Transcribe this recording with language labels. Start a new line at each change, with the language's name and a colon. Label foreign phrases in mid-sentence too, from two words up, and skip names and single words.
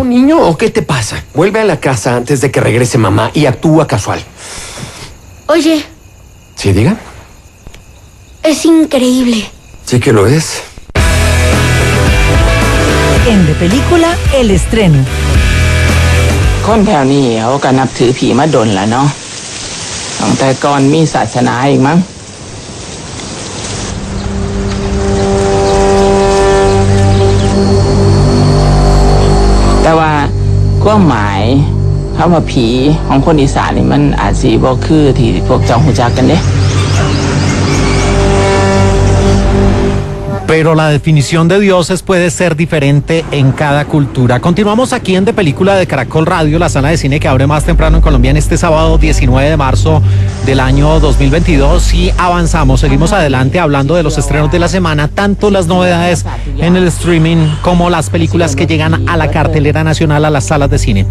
Spanish: ¿Un niño o qué te pasa? Vuelve a la casa antes de que regrese mamá y actúa casual. Oye, ¿Sí, diga? es increíble. Sí que lo es. En De Película, el estreno.
Northeastern Thai: คนแถวนี้เขาก็นับถือผีมาดนแล้วเนาะตั้งแต่ก่อนมีศาสนาอีกมั้งแต่ว่าความหมายคำว่าผีของคนอีสานนี่มันอาจสิบ่คือที่พวกเจ้าฮู้จักกันเด้
Spanish: Pero la definición de dioses puede ser diferente en cada cultura. Continuamos aquí en De Película de Caracol Radio, la sala de cine que abre más temprano en Colombia en este sábado 19 de marzo del año 2022 y avanzamos, seguimos adelante hablando de los estrenos de la semana, tanto las novedades en el streaming como las películas que llegan a la cartelera nacional, a las salas de cine.